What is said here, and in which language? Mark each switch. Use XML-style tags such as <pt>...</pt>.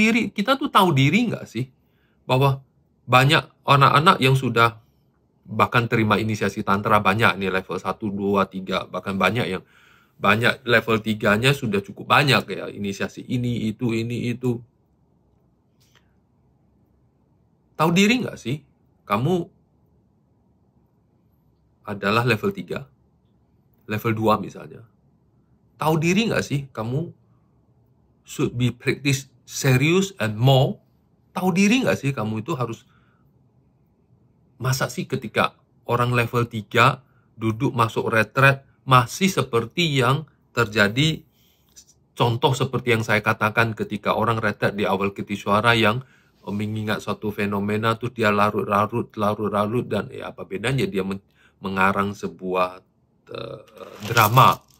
<id>Kita tuh tahu diri nggak sih? Bahwa banyak anak-anak yang sudah bahkan terima inisiasi tantra, banyak nih level 1, 2, 3, bahkan banyak level 3-nya sudah cukup banyak ya, inisiasi ini, itu. Tahu diri nggak sih? Kamu adalah level 3, level 2 misalnya. Tahu diri nggak sih?</id> <en>Kamu should be practice serious and more.</en> <id>Tahu diri nggak sih? Kamu itu harus, masa sih ketika orang level 3 duduk masuk retret masih seperti yang terjadi, contoh seperti yang saya katakan ketika orang retret di awal Kritiswara yang mengingat suatu fenomena tuh dia larut-larut, dan ya apa bedanya dia mengarang sebuah drama.</id>